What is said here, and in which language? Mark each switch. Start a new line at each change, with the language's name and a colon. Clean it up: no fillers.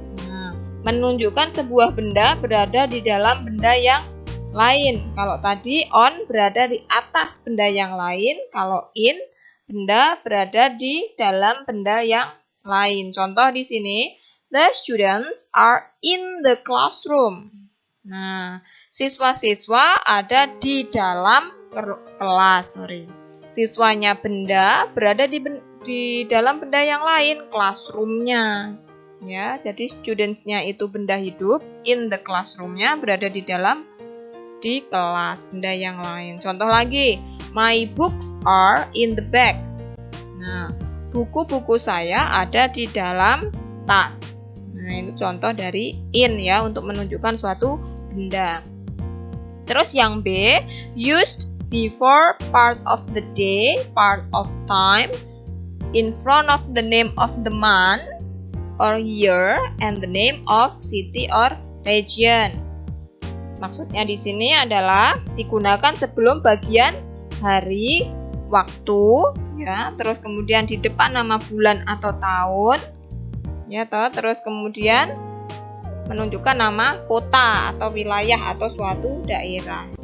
Indonesian: Nah, menunjukkan sebuah benda berada di dalam benda yang lain. Kalau tadi on berada di atas benda yang lain, kalau in benda berada di dalam benda yang lain. Contoh di sini,
English: the students are in the classroom.
Indonesian: Nah, siswa-siswa ada di dalam kelas, Siswanya benda berada di dalam benda yang lain, classroom-nya. Ya, jadi students-nya itu benda hidup, in the classroom-nya berada di kelas, benda yang lain. Contoh lagi,
English: my books are in the bag.
Indonesian: Nah, buku-buku saya ada di dalam tas. Nah, itu contoh dari in ya, untuk menunjukkan suatu benda. Terus yang B,
English: used before part of the day, part of time, in front of the name of the month or year, and the name of city or region.
Indonesian: Maksudnya di sini adalah digunakan sebelum bagian hari, waktu, ya, terus kemudian di depan nama bulan atau tahun, ya, terus kemudian menunjukkan nama kota atau wilayah atau suatu daerah.